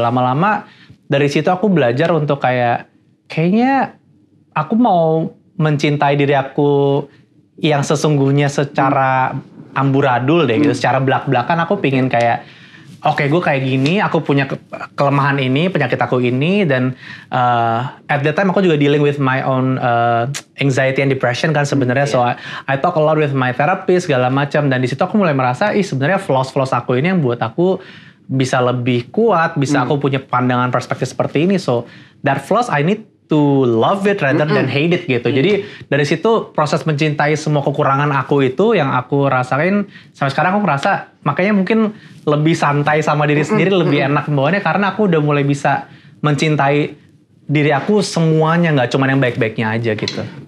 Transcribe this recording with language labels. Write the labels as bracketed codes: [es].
[id] Lama-lama dari situ aku belajar untuk kayaknya aku mau mencintai diri aku yang sesungguhnya secara amburadul deh gitu, secara belak-belakan aku pingin kayak oke, gue kayak gini, aku punya kelemahan ini, penyakit aku ini, dan [en] at that time [id] aku juga [en] dealing with my own anxiety and depression [id] kan sebenarnya. [en] So I talk a lot with my therapist [id] segala macam, dan di situ aku mulai merasa sebenarnya flaws aku ini yang buat aku bisa lebih kuat, bisa aku punya pandangan perspektif seperti ini. [en] So that flaws I need to love it rather than hate it gitu. [id] Jadi dari situ proses mencintai semua kekurangan aku itu yang aku rasain sampai sekarang. Aku ngerasa makanya mungkin lebih santai sama diri sendiri, lebih enak membawanya karena aku udah mulai bisa mencintai diri aku semuanya, nggak cuma yang baik-baiknya aja gitu.